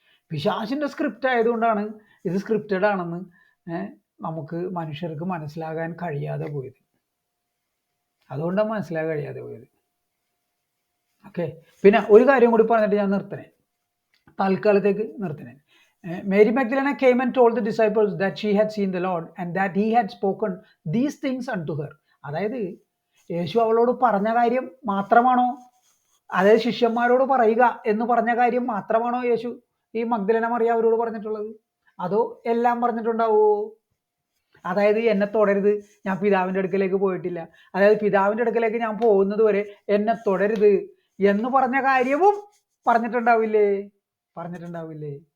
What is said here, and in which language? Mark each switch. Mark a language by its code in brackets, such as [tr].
[ml] പിശാചിൻ്റെ സ്ക്രിപ്റ്റ് ആയതുകൊണ്ടാണ് ഇത് സ്ക്രിപ്റ്റഡ് ആണെന്ന് നമുക്ക് മനുഷ്യർക്ക് മനസ്സിലാകാൻ കഴിയാതെ പോയത്. അതുകൊണ്ടാണ് മനസ്സിലാകാൻ കഴിയാതെ പോയത്. ഓക്കെ. പിന്നെ ഒരു കാര്യം കൂടി പറഞ്ഞിട്ട് ഞാൻ നിർത്തണേ, തൽക്കാലത്തേക്ക് നിർത്തണേ. [en] Mary Magdalene came and told the disciples that she had seen the Lord and that he had spoken these things unto her. [ml] അതായത് യേശു അവളോട് പറഞ്ഞ കാര്യം മാത്രമാണോ, അതായത് ശിഷ്യന്മാരോട് പറയുക എന്ന് പറഞ്ഞ കാര്യം മാത്രമാണോ യേശു ഈ മഗ്ദലന മറിയ അവരോട് പറഞ്ഞിട്ടുള്ളത്? അതോ എല്ലാം പറഞ്ഞിട്ടുണ്ടാവോ? അതായത് എന്നെ തൊടരുത്, ഞാൻ പിതാവിൻ്റെ അടുക്കലേക്ക് പോയിട്ടില്ല, അതായത് പിതാവിൻ്റെ അടുക്കലേക്ക് ഞാൻ പോകുന്നത് വരെ എന്നെ തൊടരുത് എന്ന് പറഞ്ഞ കാര്യവും പറഞ്ഞിട്ടുണ്ടാവില്ലേ? പറഞ്ഞിട്ടുണ്ടാവില്ലേ?